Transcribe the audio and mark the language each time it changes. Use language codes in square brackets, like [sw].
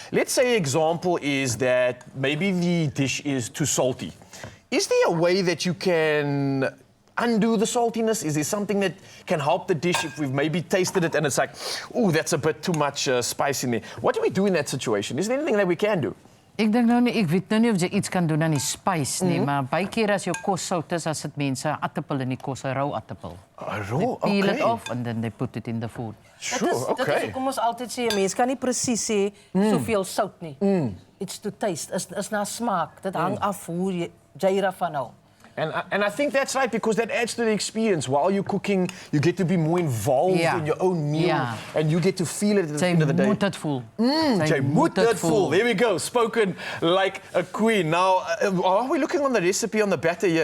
[en] Let's say example is that maybe the dish is too salty. Is there a way that you can undo the saltiness? Is there something that can help the dish if we've maybe tasted it and it's like, ooh, that's a bit too much spice in there? What do we do in that situation? Is there anything that we can do? [af] Ek dink nou nie, ek weet nou nie of jy iets kan doen aan die spice nie, maar baie keer as jou kos sout is, as dit mense aartappel in die kos, 'n rou aartappel. [en] Raw, Peel it okay. off and then they put it in the food. Sure, [af] Dat is [en] okay. [af] hoekom ons altyd sê, 'n mens kan nie presies sê soveel sout nie. [en] It's to taste, [af] is na smaak. Dit hang af hoe jy daarvan hou. [en] And I think that's right, because that adds to the experience. While you're cooking, you get to be more involved Yeah. in your own meal, Yeah. and you get to feel it at the [af] Jy [en] end of the day. [af] moet dit voel. Jy moet dit voel. [en] There we go. Spoken like a queen. Now, are we looking on the recipe on the batter here?